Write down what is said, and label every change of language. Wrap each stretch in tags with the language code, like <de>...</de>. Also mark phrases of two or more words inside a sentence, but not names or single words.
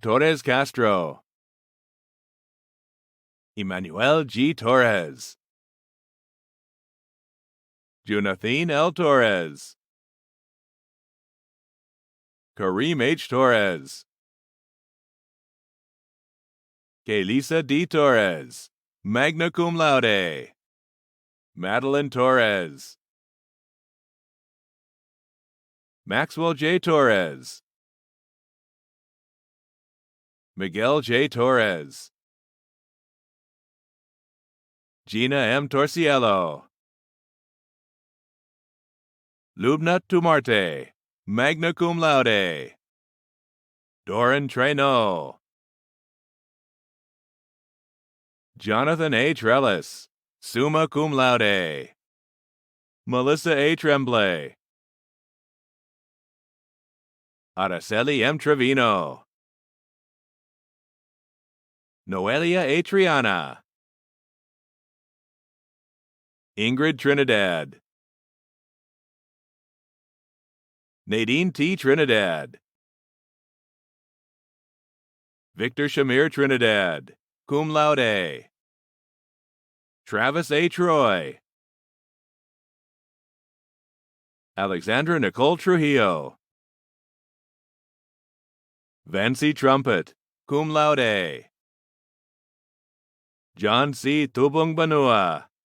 <en>Torres Castro. Emmanuel G. Torres. Jonathan L. Torres. Kareem H. Torres. Kelisa D. Torres,</en> <la>magna cum laude.</la> <en>Madeline Torres. Maxwell J. Torres. Miguel J. Torres. Gina M. Torciello. Lubna Tumarte,</en> <la>magna cum laude.</la> <en>Doran Traynor. Jonathan A. Trellis,</en> <la>summa cum laude.</la> <en>Melissa A. Tremblay. Araceli M. Trevino. Noelia A. Triana. Ingrid Trinidad. Nadine T. Trinidad. Victor Shamir Trinidad,</en> <la>cum laude.</la> <en>Travis A. Troy. Alexandra Nicole Trujillo. Vancy Trumpet,</en> <la>cum laude.</la> <en>John C. Tubong Banua.</en>